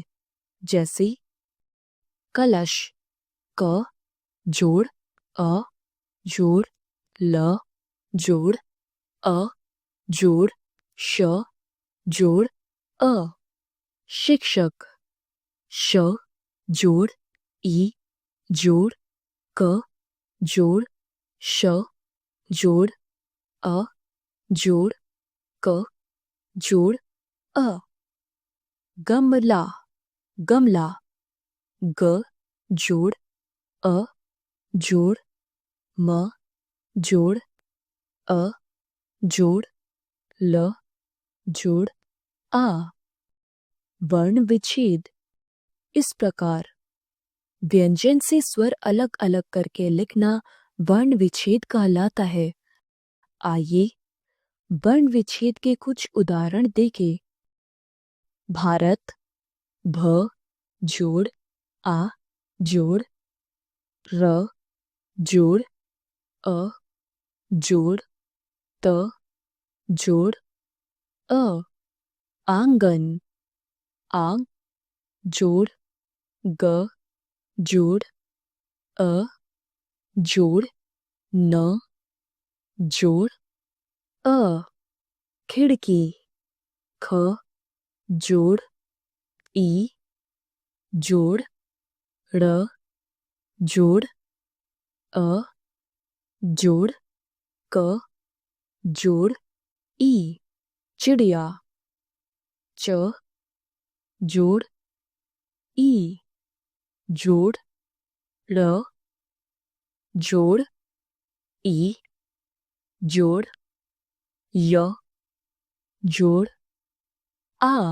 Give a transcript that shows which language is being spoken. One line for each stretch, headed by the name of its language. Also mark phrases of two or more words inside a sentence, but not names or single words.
Hindi: जैसे कलश, क जोड़ अ जोड़ ल जोड़ अ जोड़ श जोड़ अ। शिक्षक, श जोड़ ई जोड़ क जोड़ श जोड़ अ जोड़ क जोड़ अ। गमला, गमला, ग जोड़ अ जोड़ म जोड़ अ जोड़ ल जोड़ आ। वर्ण विच्छेद, इस प्रकार व्यंजन से स्वर अलग अलग करके लिखना वर्ण विच्छेद कहलाता है। आइए वर्ण विच्छेद के कुछ उदाहरण देखें। भारत, भ जोड़ आ जोड़ र जोड़ अ जोड़ त जोड़ अ। आंगन, आंग जोड़ ग जोड़ अ जोड़ न जोड़ अ। खिड़की, ख जोड़ ई जोड़ ड़ जोड़ अ जोड़ क जोड़ ई। चिड़िया, च जोड़ ई जोड़ ड़ जोड़ ई जोड़ य जोड़ आ।